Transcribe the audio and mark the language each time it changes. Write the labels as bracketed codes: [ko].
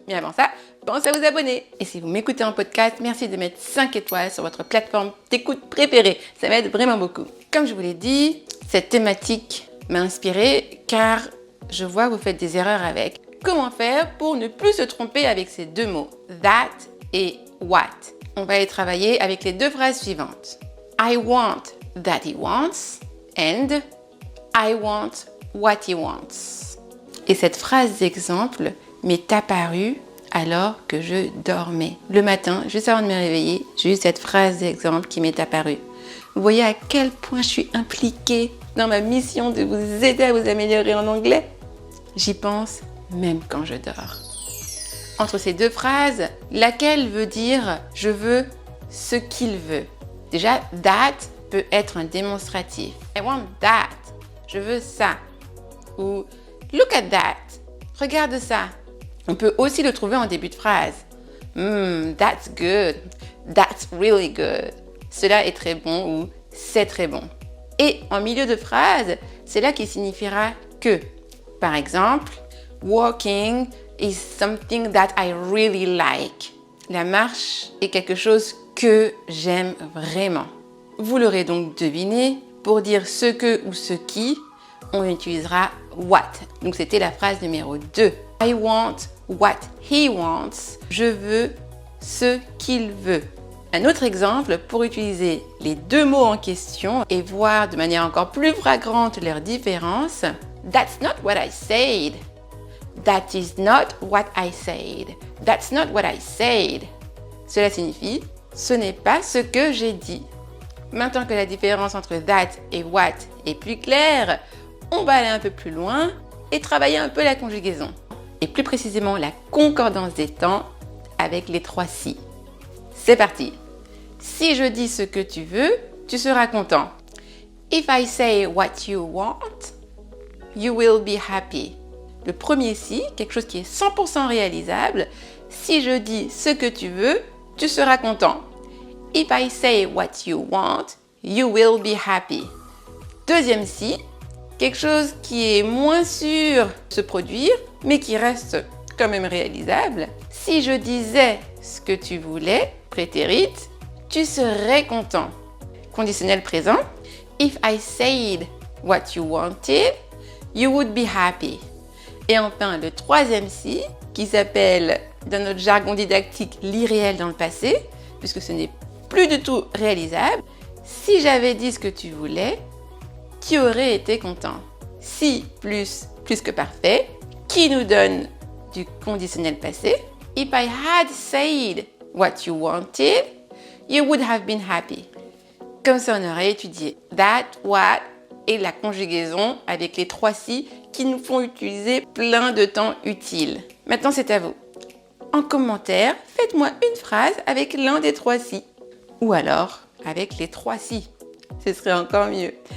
[fr] Mais avant ça, pensez à vous abonner. Et si vous m'écoutez en podcast, merci de mettre 5 étoiles sur votre plateforme d'écoute préférée. Ça m'aide vraiment beaucoup. Comme je vous l'ai dit, cette thématique m'a inspirée car je vois que vous faites des erreurs avec. Comment faire pour ne plus se tromper avec ces deux mots, that et what? On va y travailler avec les deux phrases suivantes. [en] I want that he wants and I want what he wants. [fr] Et cette phrase d'exemple m'est apparue alors que je dormais. Le matin, juste avant de me réveiller, j'ai eu cette phrase d'exemple qui m'est apparue. Vous voyez à quel point je suis impliquée dans ma mission de vous aider à vous améliorer en anglais? J'y pense même quand je dors. Entre ces deux phrases, laquelle veut dire « je veux ce qu'il veut ». Déjà, that peut être un démonstratif. [en] I want that. [fr] Je veux ça. Ou [en] look at that. [fr] Regarde ça. On peut aussi le trouver en début de phrase. [en] That's good. That's really good. [fr] Cela est très bon ou c'est très bon. Et en milieu de phrase, c'est là qui signifiera que. Par exemple, [en] walking is something that I really like. [fr] La marche est quelque chose que j'aime vraiment. Vous l'aurez donc deviné, pour dire ce que ou ce qui, on utilisera what. Donc c'était la phrase numéro 2. [en] I want what he wants. [fr] Je veux ce qu'il veut. Un autre exemple pour utiliser les deux mots en question et voir de manière encore plus flagrante leur différence. [en] That's not what I said. That is not what I said. That's not what I said. [fr] Cela signifie ce n'est pas ce que j'ai dit. Maintenant que la différence entre that et what est plus claire, on va aller un peu plus loin et travailler un peu la conjugaison. Et plus précisément la concordance des temps avec les trois si. C'est parti. Si je dis ce que tu veux, tu seras content. [en] If I say what you want, you will be happy. [fr] Le premier si, quelque chose qui est 100% réalisable. Si je dis ce que tu veux, tu seras content. [en] If I say what you want, you will be happy. [fr] Deuxième si, quelque chose qui est moins sûr de se produire, mais qui reste quand même réalisable. Si je disais ce que tu voulais, prétérite, tu serais content. Conditionnel présent. [en] If I said what you wanted, you would be happy. [fr] Et enfin, le troisième si, qui s'appelle, dans notre jargon didactique, l'irréel dans le passé, puisque ce n'est plus du tout réalisable. Si j'avais dit ce que tu voulais, tu aurais été content. Si plus que parfait, qui nous donne du conditionnel passé. [en] If I had said what you wanted, you would have been happy. [fr] Comme ça, on aurait étudié that, what et la conjugaison avec les trois si qui nous font utiliser plein de temps utiles. Maintenant, c'est à vous. En commentaire, faites-moi une phrase avec l'un des trois si. Ou alors, avec les trois si. Ce serait encore mieux.